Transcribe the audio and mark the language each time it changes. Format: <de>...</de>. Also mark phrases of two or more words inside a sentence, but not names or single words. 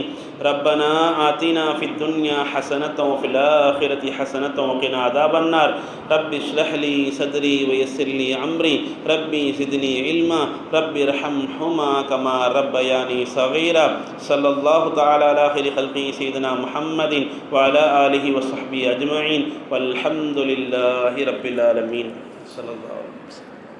<ar>ربنا آتنا في الدنيا حسنة وفي الآخرة حسنة وقنا عذاب النار. رب اشرح لي صدري ويسر لي أمري. رب زدني علما رب ارحمهما كما ربياني صغيرا. صلى الله تعالى على خير خلقه سيدنا محمد وعلى آله وصحبه أجمعين والحمد لله رب العالمين. صلى الله عليه وسلم.</ar>